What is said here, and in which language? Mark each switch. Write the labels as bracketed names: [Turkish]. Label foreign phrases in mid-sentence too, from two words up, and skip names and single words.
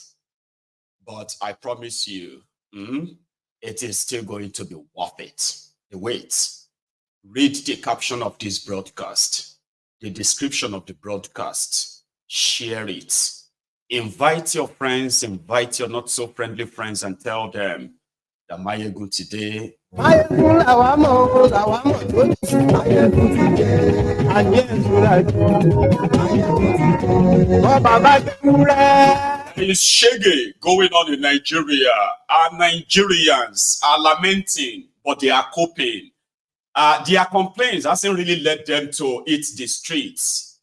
[English] But I promise you, it is still going to be worth it. The wait. Read the caption of this broadcast, the description of the broadcast, share it. Invite your friends, invite your not so friendly friends, and tell them that Mayegun today. [Yoruba] Mayegun la wa mo, la wa mo do. [English] Mayegun today. There is shege going on in Nigeria. Our Nigerians are lamenting, but they are coping. Their complaints hasn't really led them to hit the streets.